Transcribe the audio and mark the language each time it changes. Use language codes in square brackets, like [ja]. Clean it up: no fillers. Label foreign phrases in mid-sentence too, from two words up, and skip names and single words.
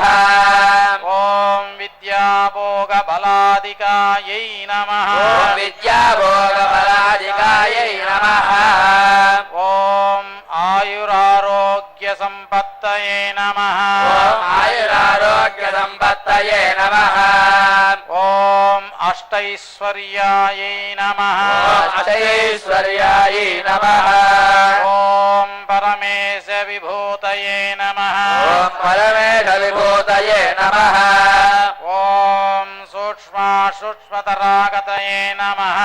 [sa] ॐ विद्याभोगबलादिकायै नमः ॐ विद्याभोगबलादिकायै नमः ॐ आयुरारोग्यसम्पत्तये नमः ॐ आयुरारोग्यसम्पत्तये नमः ॐ అష్టైశ్వర్యాయై నమః అష్టైశ్వర్యాయై నమః ఓం పరమేశ విభూతయే నమః ఓం పరమేశ విభూతయే నమః ఓం సూక్ష్మతరాగతయే నమః